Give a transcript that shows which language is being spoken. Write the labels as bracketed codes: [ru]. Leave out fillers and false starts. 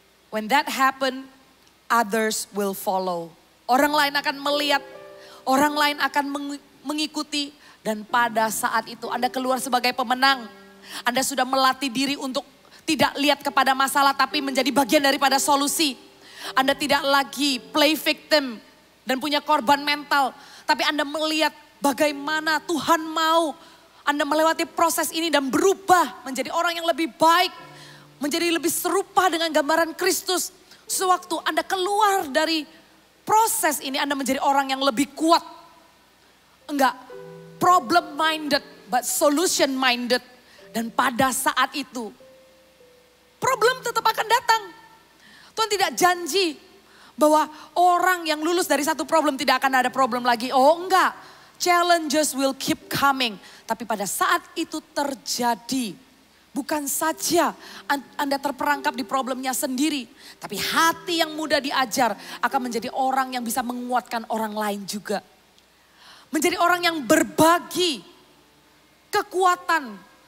[en] When that happen, others will follow. [id] Orang lain akan melihat, orang lain akan mengikuti. Dan pada saat itu Anda keluar sebagai pemenang. Anda sudah melatih diri untuk tidak lihat kepada masalah tapi menjadi bagian daripada solusi. Anda tidak lagi play victim dan punya korban mental. Tapi Anda melihat bagaimana Tuhan mau Anda melewati proses ini dan berubah menjadi orang yang lebih baik. Menjadi lebih serupa dengan gambaran Kristus. Sewaktu Anda keluar dari proses ini Anda menjadi orang yang lebih kuat. [en] Enggak problem minded but solution minded. [id] Dan pada saat itu problem tetap akan datang. Tuhan tidak janji bahwa orang yang lulus dari satu problem tidak akan ada problem lagi. [en] Oh enggak, challenges will keep coming. [id] Tapi pada saat itu terjadi, bukan saja Anda terperangkap di problemnya sendiri. Tapi hati yang mudah diajar akan menjadi orang yang bisa menguatkan orang lain juga. Menjadi orang yang berbagi kekuatan